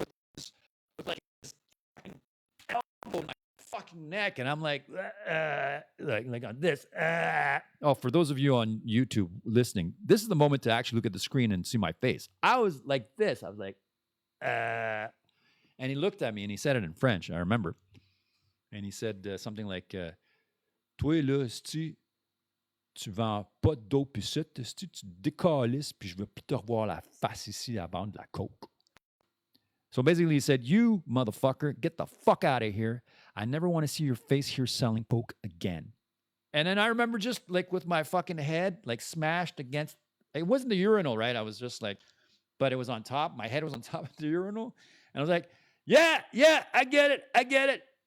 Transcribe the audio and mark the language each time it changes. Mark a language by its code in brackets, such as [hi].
[en] With like this fucking elbow in my fucking neck. And I'm like on this. Oh, for those of you on YouTube listening, this is the moment to actually look at the screen and see my face. I was like this. I was like, and he looked at me and he said it in French, I remember. And he said something like, [fr] toi là, tu vends pas de dope ici, tu décalisses, puis je veux plus te revoir la face ici à vendre de la coke. [en] So basically he said, you motherfucker, get the fuck out of here. I never want to see your face here selling coke again. And then I remember just like with my fucking head like smashed against, it wasn't the urinal, right? I was just like, but it was on top. My head was on top of the urinal. And I was like, yeah, I get it.